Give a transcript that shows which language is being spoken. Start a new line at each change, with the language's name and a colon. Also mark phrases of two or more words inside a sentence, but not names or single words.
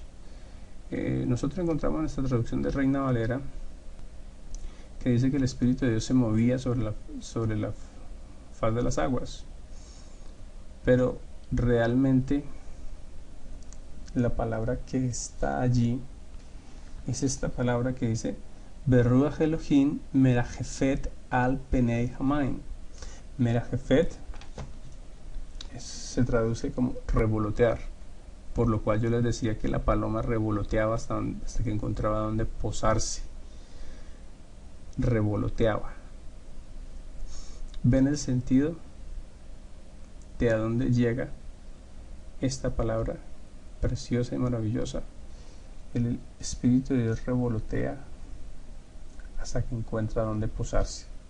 Spanish: nosotros encontramos en esta traducción de Reina Valera que dice que el Espíritu de Dios se movía sobre la faz de las aguas, pero realmente la palabra que está allí es esta palabra que dice
Hebrew: ורוח אלהים מרחפת על פני המים.
Spanish: Merajefet se traduce como revolotear, por lo cual yo les decía que la paloma revoloteaba hasta que encontraba donde posarse. Revoloteaba. ¿Ven el sentido de a dónde llega esta palabra preciosa y maravillosa, el Espíritu de Dios revolotea hasta que encuentra dónde posarse.